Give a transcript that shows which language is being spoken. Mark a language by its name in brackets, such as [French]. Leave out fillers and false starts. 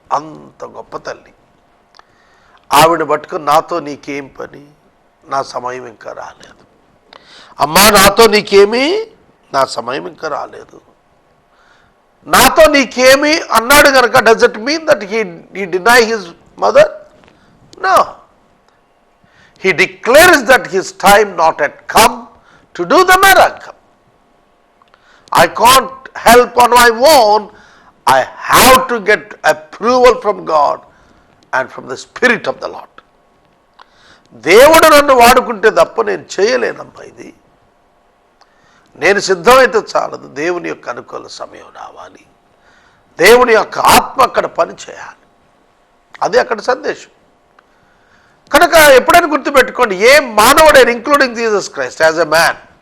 [Telugu] అంత గొప్ప తల్లి. ఆవిడ పట్టుకుని నాతో నీకేం పని, నా సమయం ఇంకా రాలేదు. అమ్మా నాతో నీకేమి, నా సమయం ఇంకా రాలేదు. నాతో నీకేమి అన్నాడు కనుక [English] Does it mean that he deny his mother? No. He declares that his time not yet come to do the miracle. I can't help on my own. I have to get approval from God and from the Spirit of the Lord. [Telugu] దేవుడు నన్ను వాడుకుంటే తప్ప నేను చేయలేనమ్మా. ఇది నేను సిద్ధమైతే చాలదు. దేవుని యొక్క అనుకూల సమయం రావాలి. దేవుని యొక్క ఆత్మ అక్కడ పని చేయాలి. అదే అక్కడ సందేశం. కనుక ఎప్పుడైనా గుర్తుపెట్టుకోండి, ఏ మానవుడైనా [English] including Jesus Christ as a man,